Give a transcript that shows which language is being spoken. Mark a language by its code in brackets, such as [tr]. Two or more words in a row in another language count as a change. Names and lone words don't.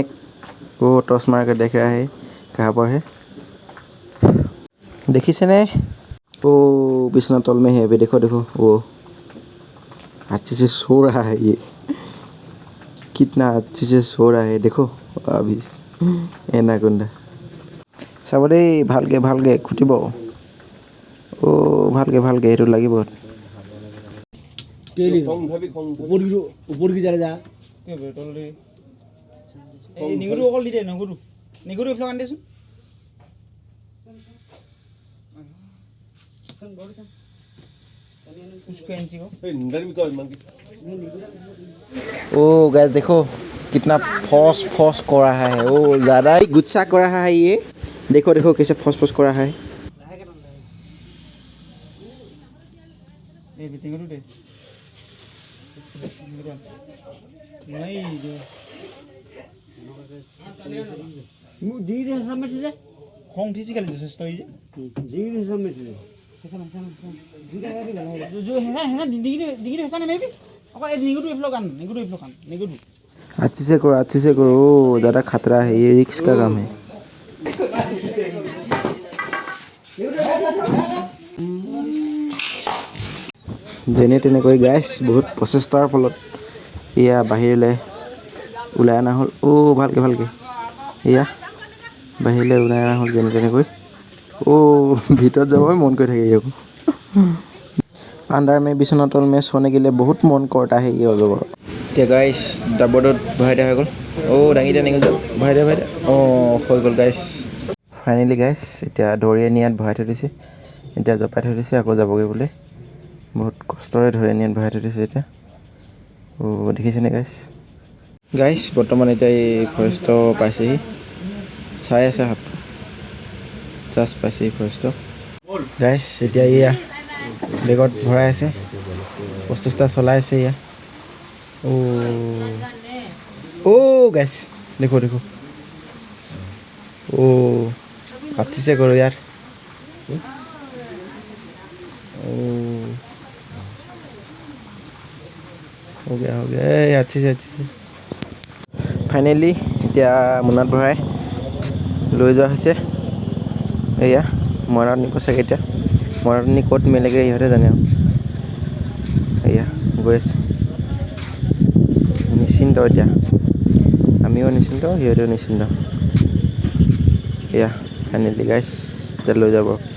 [hi] वो टॉस मार कर देख रहा है कहाँ पर है। [as] দেখিছে নে [hi] वो बिछुना तल में है अभी। देखो देखो वो अच्छे से सो रहा है। ये कितना अच्छे से सो रहा है देखो। [as] अभी एनाकोंडा চাব দেই, ভালকৈ ভালকৈ খুটিব। ভালকৈ ভালকৈ সেইটো লাগিব। নিগুৰু অকল দি দে। নিগুৰু এইফালে আনি দেচোন। [hi] ओ गाइस देखो कितना फौस फौस कर रहा है। ओ ज़्यादा ही गुस्सा कर रहा है ये। देखो देखो कैसे फौस फौस कर रहा है। [as] খং উঠিছে কালি যথেষ্ট এই ডিঙিটো হেঁচা নেমাৰিবি অকল। এই নিগুটো এইফালে কান, নিগুটো এইফালে কান, নিগুটো। [hi] अच्छे से करो, अच्छे से करो। ओ ज़्यादा खतरा है, ये रिस्क का काम है। [as] যেনে তেনেকৈ গাইছ বহুত প্ৰচেষ্টাৰ ফলত এয়া বাহিৰলৈ ওলাই অনা হ'ল। ভালকৈ ভালকৈ এয়া বাহিৰলৈ ওলাই অনা হ'ল যেনে তেনেকৈ। ভিতৰত যাবই মন কৰি থাকে আকৌ। [hi] अंदर में बिछना तल में सोने के लिए बहुत मन करता है ये अजगर। [as] এতিয়া গাইছ ডাবৰটোত ভৰাই দিয়া হৈ গ'ল। দাঙি দিয়া নিগল ভৰাই দিয়া হৈ গ'ল গাইছ। ফাইনেলি গাইছ এতিয়া ধৰিয়ে নিয়াত ভৰাই থৈ দিছে। এতিয়া জপাই থৈ দিছে, আকৌ যাবগৈ বোলে। বহুত কষ্টৰে ধৰিয়ে নিয়াত ভৰাই থৈ দিছে এতিয়া। দেখিছেনে গাইছ? গাইছ বৰ্তমান এতিয়া এই ফৰেষ্ট পাইছেহি, চাই আছে সাপ। জাষ্ট পাইছেহি ফৰেষ্ট গাইছ। এতিয়া এয়া বেগত ভৰাই আছে, প্ৰচেষ্টা চলাই আছে এয়া। [hi] गाइस देखो देखो। अच्छे से करो यार। हो गया अच्छे से फाइनेली [as] এতিয়া মোনাত ভৰাই লৈ যোৱা হৈছে। এয়া মৰাত নিব চাগে এতিয়া। মৰাত নি ক'ত মেলেগে ইহঁতে জানে আৰু। এয়া গৈ আছে নিশ্চিন্ত এতিয়া। আমিও নিশ্চিন্ত, সিহঁতেও নিশ্চিন্ত। এয়া ফাইনেলি গাইছ এতিয়া লৈ যাব।